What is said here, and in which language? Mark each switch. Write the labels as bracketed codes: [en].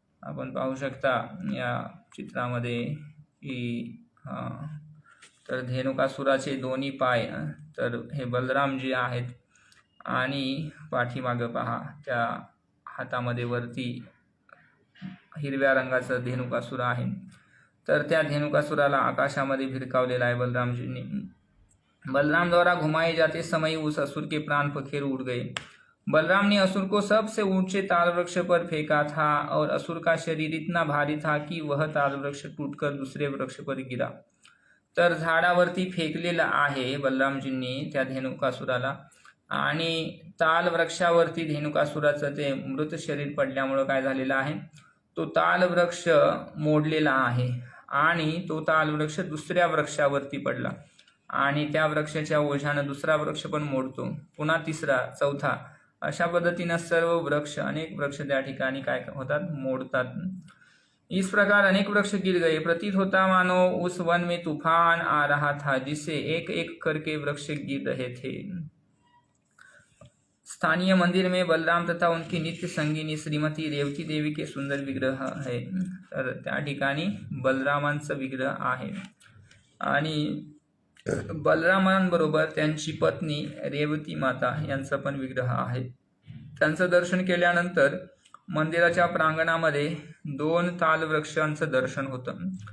[mr] आपण पाहू शकता या चित्रामध्ये की तर धेनुकासुराचे दोन्ही पाय, तर हे बलरामजी आहेत आणि पाठीमागं पहा त्या हातामध्ये वरती हिरव्या रंगाचं धेनुकासुर आहे. तर त्या धेनुकासुराला आकाशामध्ये भिरकावलेला आहे बलरामजींनी. [hi] बलराम द्वारा घुमाए जाते समय उस असुर के प्राण पखेरु उड़ गए। बलराम ने असुर को सबसे ऊंचे ताल वृक्ष पर फेंका था और असुर का शरीर इतना भारी था कि वह ताल वृक्ष टूटकर दुसरे वृक्ष पर गिरा. [mr] तर झाडावरती फेकलेलं आहे बलरामजींनी त्या धेनुकासुराला आणि ताल वृक्षावरती धेनुकासुराचं ते मृत शरीर पडल्यामुळे काय झालेलं आहे, तो ताल वृक्ष मोडलेला आहे आणि तो ताल वृक्ष दुसऱ्या वृक्षावरती पडला आणि त्या वृक्षाच्या ओझानं दुसरा वृक्ष पण मोडतो, पुन्हा तिसरा, चौथा, अशा पद्धतीनं सर्व वृक्ष, अनेक वृक्ष त्या ठिकाणी काय होतात, मोडतात. [hi] इस प्रकार अनेक वृक्ष गिर गए. प्रतीत होता मानो उस वन में तूफान आ रहा था जिससे एक एक करके वृक्ष गिर रहे थे. स्थानीय मंदिर में बलराम तथा उनकी नित्य संगिनी श्रीमती रेवती देवी के सुंदर विग्रह है. [mr] तर त्या ठिकाणी बलरामांचं विग्रह आहे आणि बलरामांबरोबर त्यांची पत्नी रेवती माता यांचा पण विग्रह आहे. त्यांचं दर्शन केल्यानंतर मंदिराच्या प्रांगणामध्ये 2 ताल वृक्षांचं दर्शन होतं.